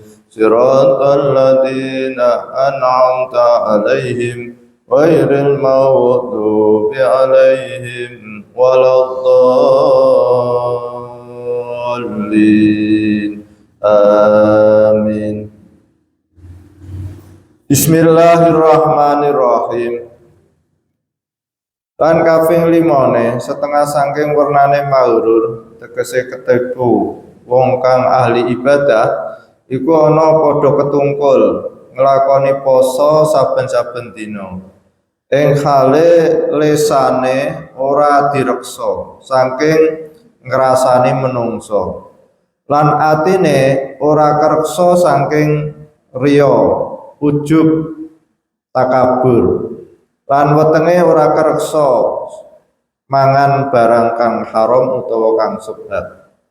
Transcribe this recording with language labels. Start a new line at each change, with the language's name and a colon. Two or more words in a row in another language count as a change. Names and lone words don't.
Arabic: صراط الذين أنعمت عليهم غير المغضوب عليهم ولا الضالين. Amin. بسم الله الرحمن الرحيم.
Javanese: Lan kaping 5 setengah saking wernane mahrur tegese ketipu wong kang ahli ibadah iku ana padha ketungkul nglakoni poso saben-saben dina ing hale lesane ora direksa saking ngrasani menungso lan atine ora kreksa saking riya ujub takabur lan wetenge ora kreksa mangan barang kang haram utawa kang subhat.